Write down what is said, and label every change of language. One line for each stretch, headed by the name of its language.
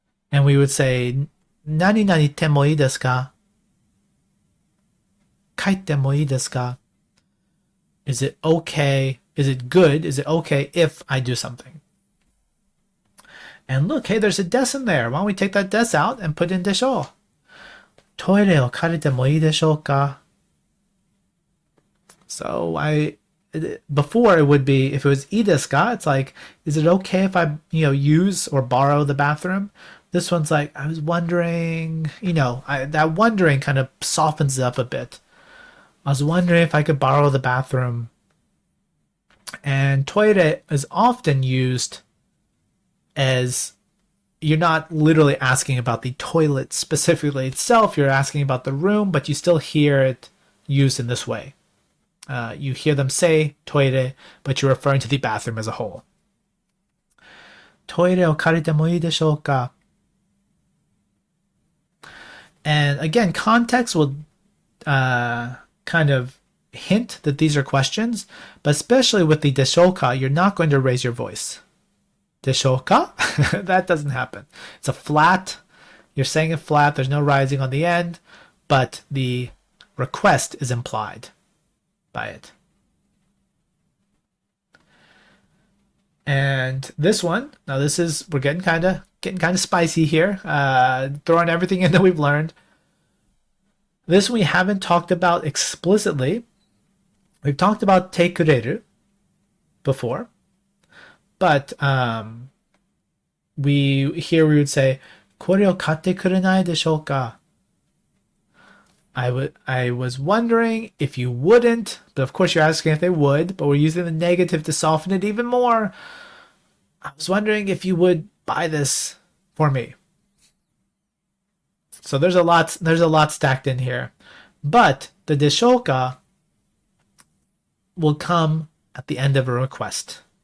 Japanese: And we would say, nani nani te mo ii desu ka? Kaite mo ii desu ka?
English: Is it okay? Is it good? Is it okay if I do something? And look, hey, there's a des in there. Why don't we take that des out and put in でしょう?
Japanese: トイレを借りてもいいでしょうか?
English: So before it would be, if it was
Japanese: いいですか,
English: it's like, is it okay if I, use or borrow the bathroom? This one's like, I was wondering, that wondering kind of softens it up a bit. I was wondering if I could borrow the bathroom. And トイレ is often used as you're not literally asking about the toilet specifically itself, you're asking about the room, but you still hear it used in this way. You hear them say トイレ, but you're referring to the bathroom as a whole.
Japanese: トイレを借りてもいいでしょうか?
English: And again, context will kind of hint that these are questions, but especially with the でしょうか, you're not going to raise your voice.
Japanese: でしょうか?
English: That doesn't happen. It's a flat. You're saying it flat. There's no rising on the end, but the request is implied by it. And this one, now this is, we're getting kind of spicy here, throwing everything in that we've learned. This we haven't talked about explicitly. We've talked about てくれる before, but we would say
Japanese: これを買ってくれないでしょうか?
English: I was wondering if you wouldn't, but of course you're asking if they would, but we're using the negative to soften it even more. I was wondering if you would buy this for me. So there's a lot stacked in here. But the でしょうか will come at the end of a request.